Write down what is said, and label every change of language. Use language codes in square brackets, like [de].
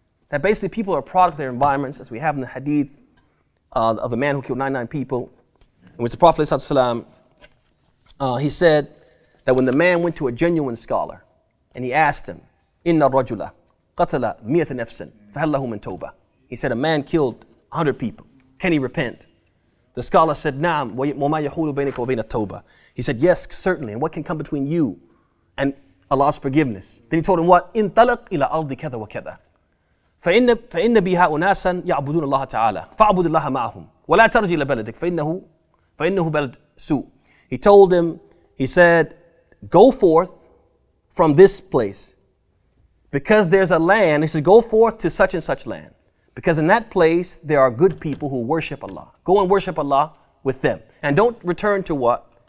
[en] That basically people are a product of their environments, as we have in the hadith of the man who killed 99 people, in which the Prophet ﷺ, he said that when the man went to a genuine scholar and he asked him, [ar] Inna rajula qatala miyata nafsan fahal lahu min tawbah. [en] He said, a man killed 100 people. Can he repent? The scholar said, [ar] Naam, wa ma yahulu baynaka wa bayna at-tawbah. [en] He said, yes, certainly. And what can come between you and Allah's forgiveness? Then he told him what? [ar] Intalaq ila ardi kada wa kada. فإن بها أناسا يعبدون الله تعالى فاعبد الله معهم ولا ترجع إلى بلدك فإنه بلد سوء. [en] He told him, he said, go forth from this place because there's a land. He said, go forth to such and such land because in that place there are good people who worship Allah. Go and worship Allah with them. And don't return to what?